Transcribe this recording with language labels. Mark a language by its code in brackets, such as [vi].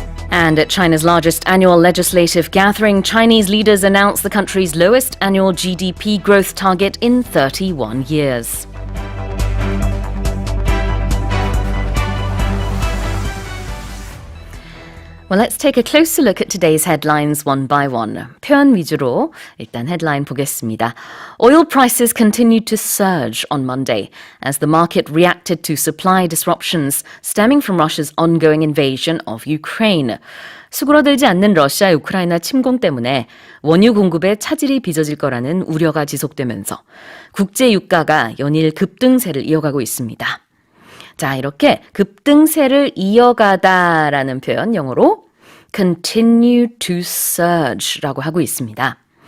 [en] And at China's largest annual legislative gathering, Chinese leaders announced the country's lowest annual GDP growth target in 31 years. Well, let's take a closer look at today's headlines one by one. [ko] 표현 위주로 일단 헤드라인 보겠습니다. [en] Oil prices continued to surge on Monday as the market reacted to supply disruptions stemming from Russia's ongoing invasion of Ukraine. [ko] 수그러들지 않는 러시아 우크라이나 침공 때문에 원유 공급에 차질이 빚어질 거라는 우려가 지속되면서 국제 유가가 연일 급등세를 이어가고 있습니다. 자, 이렇게 급등세를 이어가다라는 표현 영어로 [en] continue to surge [ko] 라고 하고 있습니다.